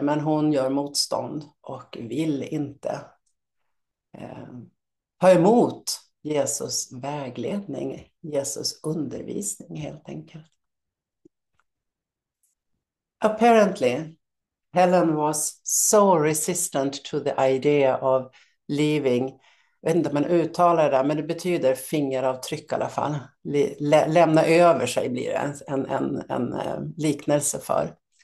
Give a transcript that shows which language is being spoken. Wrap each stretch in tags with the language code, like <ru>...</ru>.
<sv>Men hon gör motstånd och vill inte eh, ta emot Jesus vägledning, Jesus undervisning helt enkelt.</sv> <en>Apparently, Helen was so resistant to the idea of leaving.</en> <sv>Jag vet inte om man uttalar det, men det betyder fingeravtryck i alla fall. Lämna över sig blir det en liknelse för.</sv>